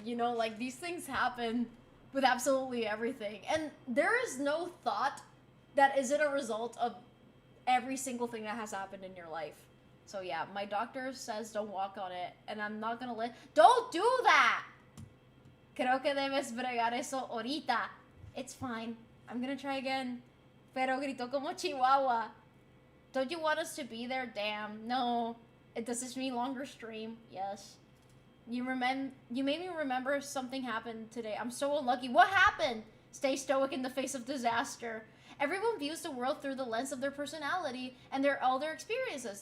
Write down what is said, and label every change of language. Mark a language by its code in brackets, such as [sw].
[en] You know, like, these things happen with absolutely everything. And there is no thought that isn't a result of every single thing that has happened in your life. So yeah, my doctor says don't walk on it, and I'm not gonna don't do that! [es] Creo que debes bregar eso ahorita. [en] It's fine. I'm gonna try again. [es] Pero gritó como Chihuahua. [en] Don't you want us to be there? Damn. No. Does this mean longer stream? Yes. You made me remember something happened today. I'm so unlucky. What happened? Stay stoic in the face of disaster. Everyone views the world through the lens of their personality and all their experiences.